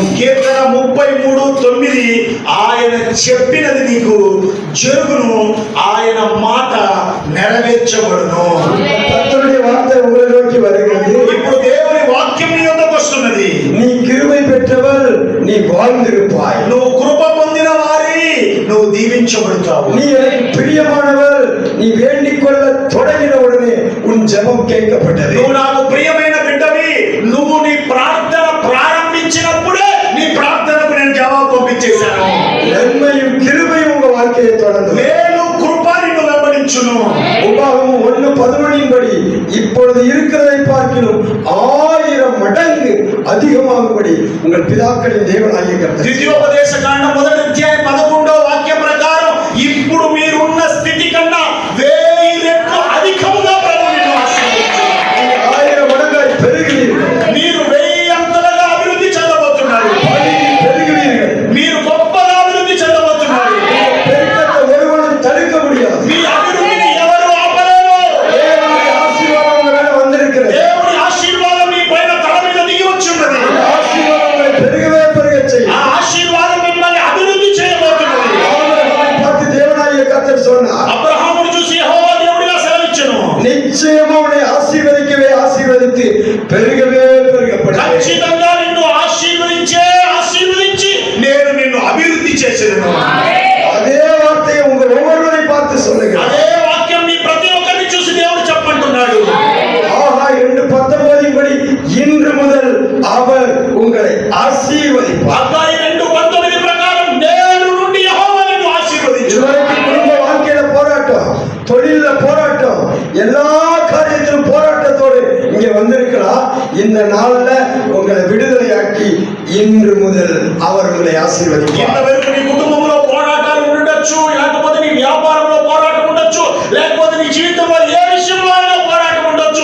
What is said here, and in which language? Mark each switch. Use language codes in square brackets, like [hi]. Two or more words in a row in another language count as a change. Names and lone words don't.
[te] కీర్తన 33:9 ఆయన చెప్పినది నీకు జరుగును, ఆయన మాట నెరవేర్చబడును. [ta] கர்த்தருடைய வார்த்தை உங்களை நோக்கி வருகிறது. [te] ఇప్పుడు దేవుని వాక్యం నీ యొద్దకు వస్తున్నది. [ta] நீ கிருபை பெற்றவர், நீ வாழ்ந்திருப்பாய். [te] నువ్వు కృప పొందిన వారి నువ్వు దీవించబడతావు. [ta] நீ எனக்கு பிரியமானவர், நீ வேண்டிக் கொள்ள தொடங்கின உடனே உன் ஜெபம் கேட்கப்பட்டது. [te] నువ్వు నాకు ప్రియమైన బిడ్డవి, నువ్వు నీ ప్రార్థన ప్రారంభించినప్పుడే నీ ప్రార్థనకు నేను జవాబు పంపించేశాను. [ta] நன்மையும் கிருபையும் உங்க வாழ்க்கையை தொடர்ந்து [te] మేలు కృప నిన్ను వెంబడించును. [ta] உபாகமம் 1:11 படி இப்பொழுது இருக்கிறதை பார்க்கிலும் 1000 மடங்கு அதிகமாகும்படி உங்கள் பிதாக்களின் தேவனாகிய கர்த்தர். [te] ద్వితీయోపదేశ కాండం 1:11 వాక్య ప్రకారం ఇప్పుడు మీరున్న స్థితి కన్నా 1000 రెట్లు అధికముగా ప్రభువు నిన్ను ఆశీర్వదించును. [ta] 1000 மடங்காய் பெருகுவீர்கள். [te] మీరు 1000 అంతలుగా అభివృద్ధి చెందబోతున్నారు. [ta] பெருகுவீர்கள். [te] మీరు గొప్పగా అభివృద్ధి చెందబోతున్నారు. [ta] பெருக்கத்தை ஒருவனும் தடுக்க முடியாது. [te] మీ అభివృద్ధిని ఎవరు ఆపలేరు. [ta] தேவனுடைய ஆசீர்வாதம் உங்க மேல வந்திருக்கிறது. [te] దేవుని ఆశీర్వాదం మీ పైన తల మీద దిగి వచ్చున్నది. [ta] ஆசீர்வாதம் உங்களை பெருகவே பெருகச் செய்யும். [te] ఆ ఆశీర్వాదం మిమ్మల్ని అభివృద్ధి చేయబోతున్నది. [ta] ஆபிரகாமை பார்த்து தேவனாகிய கர்த்தர் சொன்னார், [te] అబ్రహామును చూసి యెహోవా దేవుడిగా సెలవిచ్చెను, [ta] நிச்சயமா உன்னை ஆசீர்வதிக்கவே ஆசீர்வதித்து பெருகவே பெருகப்படுவேன். [te] ఖచ్చితంగా నిన్ను ఆశీర్వదించి నేను నిన్ను అభివృద్ధి చేసేదను. [ta] அதே வார்த்தையை உங்க ஒவ்வொருவரை பார்த்து சொல்லுங்க. [te] అదే వాక్యం మీ ప్రతి ఒక్కరిని చూసి దేవుడు చెప్పంటున్నాడు. [ta] ஆஹா 2:19 படி இன்று முதல் அவர் உங்க ఆశీర్వదింపారు. [te] హగ్గయి 2:19 ప్రకారం నేడు నుండి యెహోవా నిన్ను ఆశీర్వదించు. [ta] குடும்ப வாழ்க்கையில போராட்டம், தொழில போராட்டம், எல்லா காரியத்திலும் போராட்டத்தோடு இங்க வந்திருக்கலாம். இந்த நாள்ல உங்களை விடுதலையாக்கி இன்று முதல் அவர் உங்களை ஆசீர்வதிப்பார். [te] ఇంతవరకు నీ కుటుంబంలో పోరాటాలు ఉండొచ్చు, లేకపోతే నీ వ్యాపారంలో పోరాటం ఉండొచ్చు, లేకపోతే నీ జీవితంలో ఏ విషయంలో అయినా పోరాటం ఉండొచ్చు.